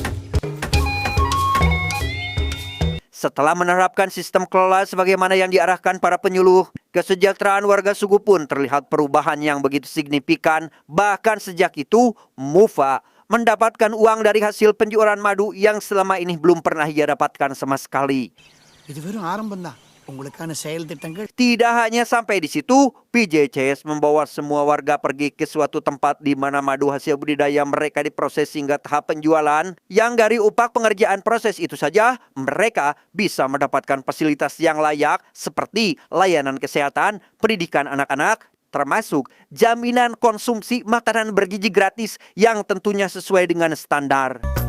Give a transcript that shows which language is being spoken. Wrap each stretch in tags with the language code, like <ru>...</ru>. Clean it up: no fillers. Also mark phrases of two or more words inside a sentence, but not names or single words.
<id>Setelah menerapkan sistem kelola sebagaimana yang diarahkan para penyuluh, kesejahteraan warga suku pun terlihat perubahan yang begitu signifikan. Bahkan sejak itu, Mufa mendapatkan uang dari hasil penjualan madu yang selama ini belum pernah ia dapatkan sama sekali.</id> <ta>இது வெறும் ஆரம்பம் தான். உங்களுக்கான செயல் திட்டங்கள்.</ta> <id>Tidak hanya sampai di situ, PJCS membawa semua warga pergi ke suatu tempat di mana madu hasil budidaya mereka diproses hingga tahap penjualan. Yang dari upah pengerjaan proses itu saja, mereka bisa mendapatkan fasilitas yang layak seperti layanan kesehatan, pendidikan anak-anak, termasuk jaminan konsumsi makanan bergizi gratis yang tentunya sesuai dengan standar.</id>